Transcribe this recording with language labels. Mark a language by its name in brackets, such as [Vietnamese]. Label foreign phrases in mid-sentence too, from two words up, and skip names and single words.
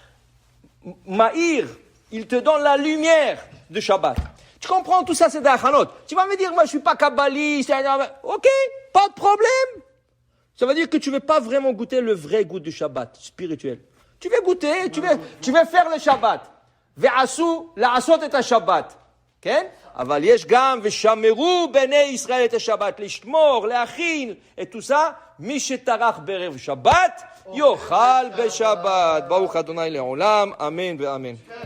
[French] Maïr, il te donne la lumière de Shabbat. Tu comprends tout ça, c'est d'Achanot. Tu vas me dire, moi je suis pas kabbaliste. Ok, pas de problème. Ça veut dire que tu ne veux pas vraiment goûter le vrai goût du Shabbat spirituel. Tu veux goûter, tu veux faire le Shabbat. [Hebrew] ועשו לעשות את שבת. כן? אבל יש גם ושמרו בני ישראל את השבת, לשמור, להכין את [French] tout ça, [Hebrew] מי שטרח בערב שבת, יאכל בשבת. ברוך ה' לעולם, אמן ואמן.